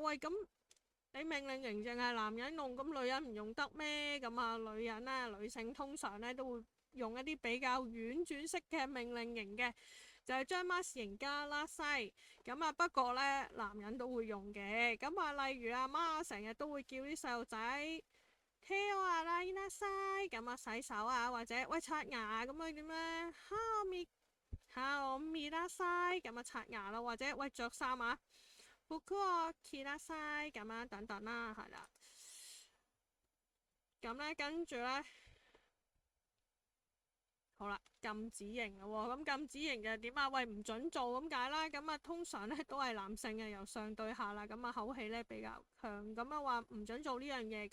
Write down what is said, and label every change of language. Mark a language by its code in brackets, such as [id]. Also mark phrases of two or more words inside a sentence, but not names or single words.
[yue] 喂，咁你命令型淨係男人用，咁女人唔用得咩？咁啊，女人呢，女性通常呢都會用一啲比較婉轉式嘅命令型嘅，就係將 mas 型加拉西。咁啊，不過呢，男人都會用嘅。咁啊，例如阿媽成日都會叫啲細路仔 [ja] 手を洗いなさい， [yue] 咁啊洗手啊，或者喂刷牙咁樣點呢？ [ja] 歯を磨なさい， [yue] 咁啊刷牙咯，或者喂着衫啊， [ja] 服を着なさい [yue] 咁樣等等啦，係啦。咁呢，跟住呢。好啦，禁止型咯喎，咁禁止型就點啊？喂，唔準做咁解啦。咁啊，通常咧都係男性嘅，由上對下啦。咁啊，口氣咧比較強，咁啊話唔準做呢樣嘢。